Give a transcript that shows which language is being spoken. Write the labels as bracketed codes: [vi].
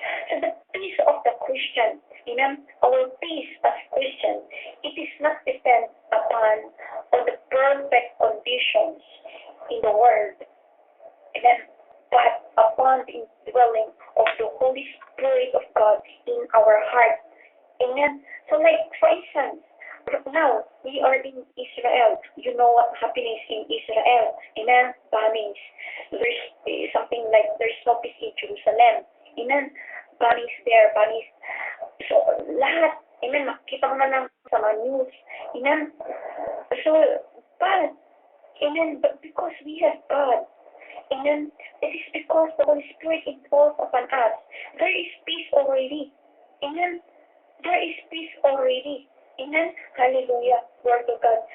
[en] So the peace of the Christian, amen, our peace as Christians, it is not depend upon on the perfect conditions in the world, amen, but upon the indwelling of the Holy Spirit of God in our heart. Amen. So like for instance, now we are in Israel. You know what happening in Israel. Amen. Bombings. There's something like there's no peace in Jerusalem. Amen. Bombings there, bombings. [tl] So lahat, amen, makita mo na lang sa mga news. [en] Amen. So, but, amen, but because we have God, amen, it is because the Holy Spirit indwells upon us. There is peace already. Amen. There is peace already. Amen. Hallelujah. Glory to God.